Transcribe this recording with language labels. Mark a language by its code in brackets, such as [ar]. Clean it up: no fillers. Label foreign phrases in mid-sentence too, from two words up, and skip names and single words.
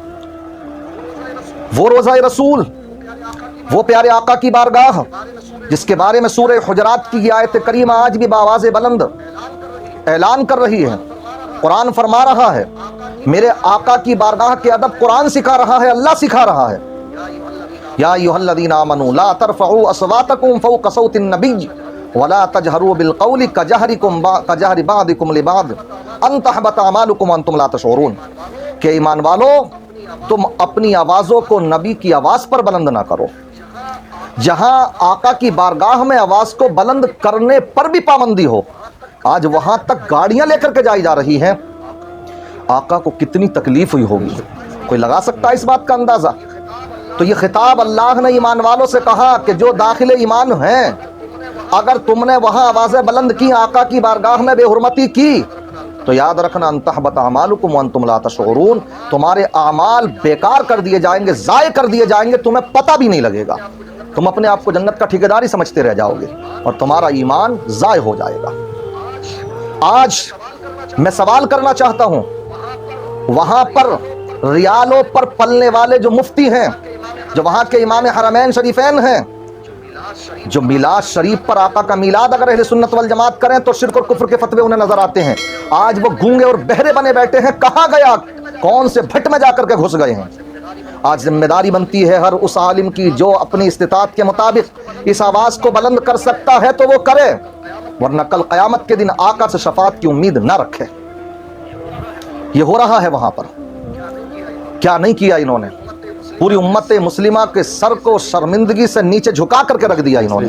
[hi] वो रोज़ा रसूल, वो प्यारे आका की बारगाह जिसके बारे में सूरह हुजरात की आयत करीमा आज भी बावाज़े बुलंद ऐलान कर रही है। कुरान फरमा रहा है, मेरे आका की बारगाह के अदब कुरान सिखा रहा है, अल्लाह सिखा रहा है। [ar] يا أيها الذين آمنوا لا ترفعوا أصواتكم فوق صوت النبي ولا تجهروا بالقول كجهر بعضكم لبعض أن تحبط أعمالكم وأنتم لا تشعرون. [hi] के ईमान वालो, तुम अपनी आवाज़ों को नबी की आवाज़ पर बुलंद ना करो। जहां आका की बारगाह में आवाज़ को बुलंद करने पर भी पाबंदी हो, आज वहां तक गाड़ियां लेकर के जाई जा रही हैं। आका को कितनी तकलीफ हुई होगी, कोई लगा सकता है इस बात का अंदाजा। तो ये खिताब अल्लाह ने ईमान वालों से कहा कि जो दाखिले ईमान हैं, अगर तुमने वहां आवाज़ें बुलंद की, आका की बारगाह में बेहुरमती की, तो याद रखना [ar] أن تحبط أعمالكم وأنتم لا تشعرون, [hi] तुम्हारे अमाल बेकार कर दिए जाएंगे, ज़ाय कर दिए जाएंगे, तुम्हें पता भी नहीं लगेगा। तुम अपने आप को जन्नत का ठेकेदार ही समझते रह जाओगे और तुम्हारा ईमान ज़ाय हो जाएगा। आज मैं सवाल करना चाहता हूं, वहां पर रियालों पर पलने वाले जो मुफ्ती हैं, जो वहां के इमाम हरमैन शरीफैन हैं, जो मिलाद शरीफ पर आका का मिलाद अगर अहले सुन्नत वल जमात करें तो शिर्क और कुफ्र के फतवे उन्हें नजर आते हैं। आज वो गूंगे और बहरे बने बैठे हैं। कहाँ गया कौन से भट में जा कर के घुस गए हैं. आज ज़िम्मेदारी बनती है हर उस आलिम की जो अपनी इस्तिताअत के मुताबिक़ इस आवाज़ को बुलंद कर सकता है तो वो करे, वरना कल क़यामत के दिन आक़ा से शफ़ाअत की उम्मीद न रखे. ये हो रहा है वहाँ पर, क्या नहीं किया उन्होंने, पूरी उम्मत ए मुस्लिमा के सर को शर्मिंदगी से नीचे झुका कर के रख दिया उन्होंने.